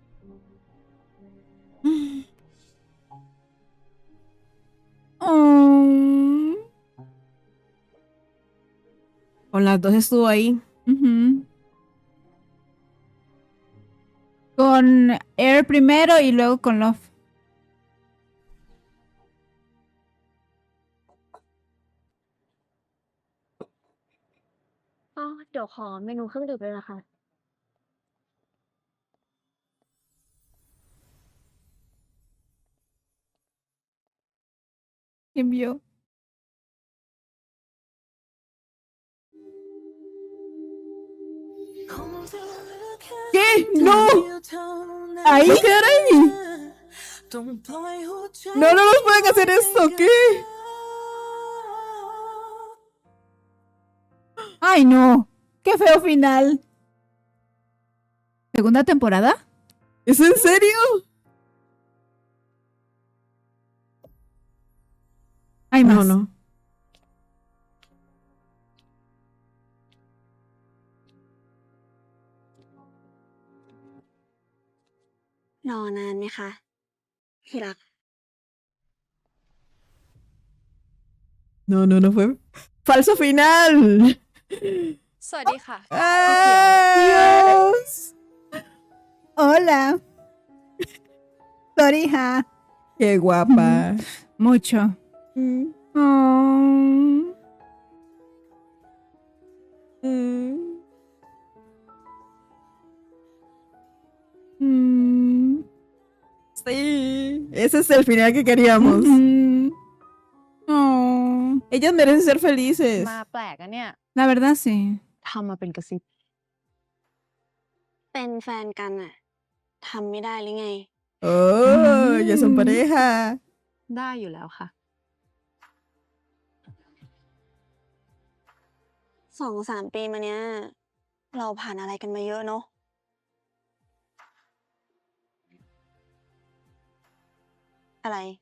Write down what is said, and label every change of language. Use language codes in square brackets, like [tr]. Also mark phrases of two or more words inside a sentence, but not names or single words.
[es] Oh. Con las dos estuvo ahí. Ujú. Con Air primero y luego con Love. [th] อ๋อเดี๋ยวขอเมนูเครื่องดื่มเลยนะคะ [es] Envió. ¿Qué? ¡No! ¡Ahí, caray! No nos pueden hacer esto, ¿qué? ¡Ay, no! ¡Qué feo final! ¿Segunda temporada? ¿Es en serio? Hay más. No. [th] รอนานไหมคะที่รัก [es] No fue. ¡Falso final! [th] สวัสดีค่ะ [es] ¡Dios! Hola. Torija. ¡Qué guapa! Mucho. Oh. Sí, ese es el final que queríamos. Oh. Ellas merecen ser felices. [th] มาแปลกอะเนี่ย [es] La verdad, sí. [th] ทำมาเป็นกระซิบ เป็นแฟนกันอะทำไม่ได้หรือไง [es] Oh, ya son pareja. [th] ได้อยู่แล้วค่ะ 2-3 ปีมาเนี้ย เราผ่านอะไรกันมาเยอะเนาะ อะไร